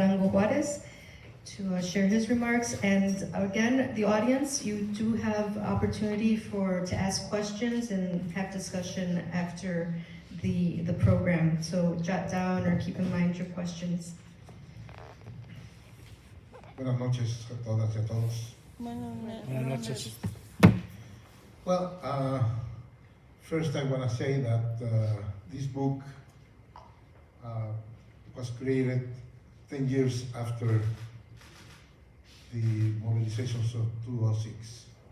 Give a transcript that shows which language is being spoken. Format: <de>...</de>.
<en>Juarez to share his remarks. And again, the audience, you do have opportunity to ask questions and have discussion after the program. So jot down or keep in mind your questions.</en> <es>Buenas noches a todas y a todos. Buenas noches.</es> <en>Well, first I want to say that this book was created 10 years after the mobilizations of 2006.</en>